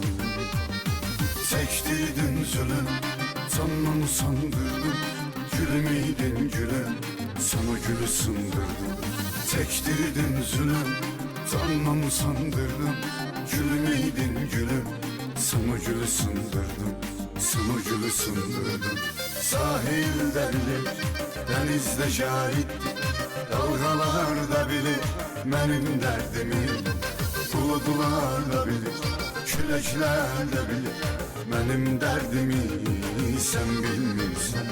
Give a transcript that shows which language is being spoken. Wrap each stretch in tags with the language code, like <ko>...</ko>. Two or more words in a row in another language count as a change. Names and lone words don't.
<tr>Çektirdin zulüm, canımı sandırdın. Gülüm idin gülüm, sana gülü sındırdım. Çektirdin zulüm, canımı sandırdın. Gülüm idin gülüm, sana gülü sındırdım. Sana gülü sındırdım.</tr> <az>Sahildə bilir, dənizdə şahiddir. Dalğalar da bilir mənim dərdimi. Bulutlar da bilir, küləklər də bilir mənim dərdimi. Sən bilmirsən.</az>